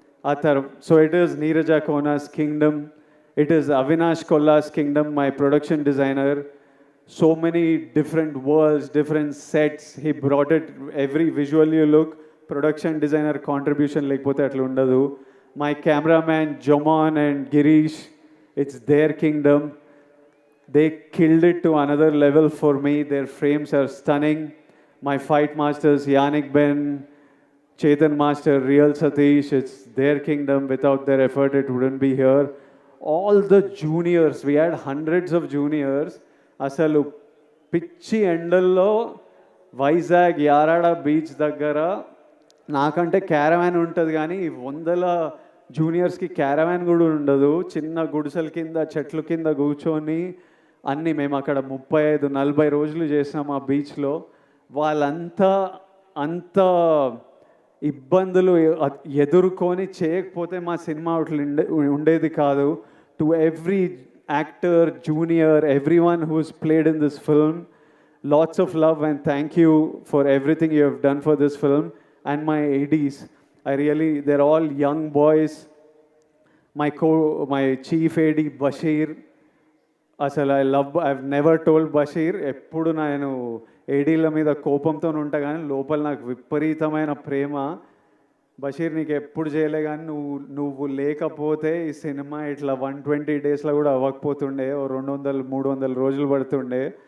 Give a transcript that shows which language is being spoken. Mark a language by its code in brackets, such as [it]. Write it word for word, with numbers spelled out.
[te] ఆ తర్వాత [en] So it is Neeraja Kona's kingdom. It is Avinash Kolla's kingdom, my production designer. So many different worlds, different sets. He brought it every visual you look. Production designer contribution [te] లేకపోతే అట్లా ఉండదు. [en] My cameraman Jomon and Girish, it's their kingdom. They killed it to another level for me. Their frames are stunning. My fight masters Yannick Ben, Chetan master Real Satish, it's their kingdom. Without their effort it wouldn't be here. All the juniors, we had hundreds of juniors. [te] అసలు పిచ్చి ఎండల్లో Vizag Yarada beach దగ్గర నాకంటే caravan ఉంటుంది కానీ వందల జూనియర్స్కి caravan కూడా ఉండదు. చిన్న గుడిసెల కింద చెట్ల కింద కూర్చొని అన్నీ మేము అక్కడ ముప్పై ఐదు నలభై రోజులు చేసినాం ఆ బీచ్లో. వాళ్ళంతా అంత ఇబ్బందులు ఎదుర్కొని చేయకపోతే మా సినిమా అట్లా ఉండే ఉండేది కాదు. [en] To every actor, junior, everyone who's played in this film, lots of love and thank you for everything you have done for this film. And my A Ds, I really, they're all young boys. My co my chief A D Bashir, asal I love, I've never told Bashir, [te] eppudu nenu A Dల మీద కోపంతో ఉంటా కానీ లోపల నాకు విపరీతమైన ప్రేమ. బషీర్ నీకు ఎప్పుడు చేయలే కానీ నువ్వు నువ్వు లేకపోతే ఈ సినిమా ఇట్లా వన్ ట్వంటీ డేస్లో కూడా అవ్వకపోతుండే, ఓ రెండు వందలు మూడు వందల రోజులు పడుతుండే.